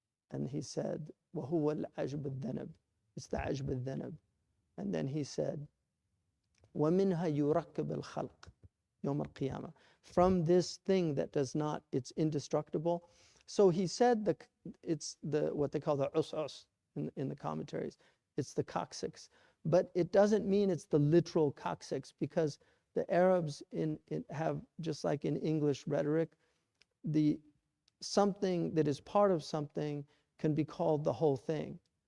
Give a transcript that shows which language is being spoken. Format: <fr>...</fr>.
<en>And he said,</en> <ar>وَهُوَ الْعَجْبُ الذَّنَبِ.</ar> <en>It's the</en> <ar>عَجْبُ الذَّنَبِ.</ar> <en>And then he said,</en> <ar>وَمِنْهَا يُرَكَّبُ الْخَلْقِ يَوْمَ الْقِيَامَةِ.</ar> <en>From this thing that does not, it's indestructible. So he said it's what they call the us in the commentaries. It's the coccyx. But it doesn't mean it's the literal coccyx, because the Arabs have, just like in English rhetoric, the something that is part of something can be called the whole thing.</en>